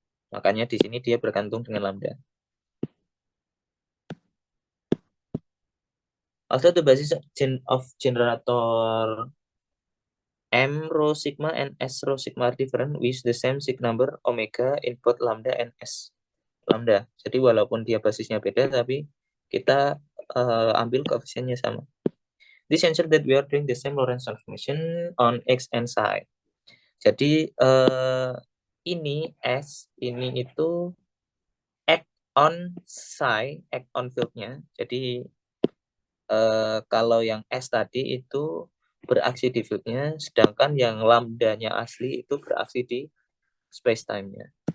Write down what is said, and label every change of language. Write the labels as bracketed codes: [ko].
[id] Makanya di sini dia bergantung dengan lambda. [en] Although the basis of generator M rho sigma and S rho sigma are different, we use the same sig number omega in both lambda and S lambda. [id] Jadi walaupun dia basisnya beda, tapi kita ambil koefisiennya sama. [en] This ensure that we are doing the same Lorentz transformation on X and psi. [id] Jadi ini S, ini itu [en] act on psi, [id] act on field-nya. Jadi kalau yang S tadi itu beraksi di field-nya, sedangkan yang lambdanya asli itu beraksi di space-time-nya.